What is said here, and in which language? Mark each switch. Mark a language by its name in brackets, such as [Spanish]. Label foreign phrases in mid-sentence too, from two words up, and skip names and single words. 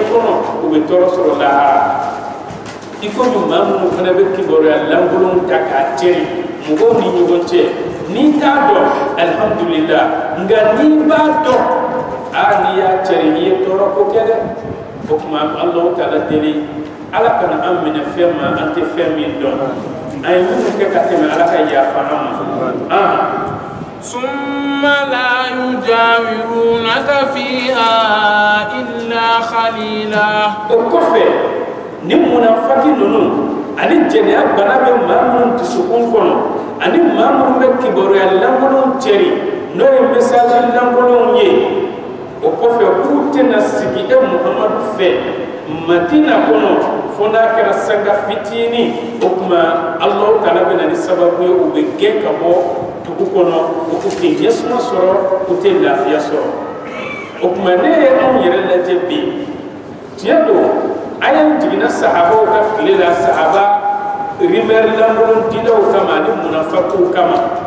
[Bambara] kɔnɔ u bɛ tɔɔrɔ sɔrɔ lahara i komi maa minnu fana bɛ kibaruya lankolonw ta k'a cɛri mɔgɔw ni ɲɔgɔn cɛ n'i t'a dɔn alhamdulillah nka n'i b'a dɔn n'i y'a cɛri i ye tɔɔrɔ ko kɛ dɛ o tuma Alahu Taala deli Ala kana an minɛ fɛn ma an tɛ fɛn min dɔn an ye minnu kɛ ka tɛmɛ Ala ka yafa an ma [Arabic] ثم لا يجاورونك فيها إلا خليلا [Bambara] o kɔfɛ ni munafaki ninnu ani jɛnɛya bana bɛ maa minnu dusukun kɔnɔ ani maa minnu bɛ kibaruya lankolonw cɛri n'o ye message lankolonw ye o kɔfɛ k'u tɛna sigi e Muhamadu fɛ Madina kɔnɔ fo n'a kɛra sanga fitinin o tuma Alahu Taala bɛ na ni sababu ye u bɛ gɛn ka bɔ dugu kɔnɔ u tɛ ɲɛsuma sɔrɔ u tɛ lafiya sɔrɔ o tuma ne ye anw yɛrɛ lajɛ bi tiɲɛ don an ye jiginna sahabaw ka tile la sahaba rimɛri lankolon dilaw kama ani munafakiw kama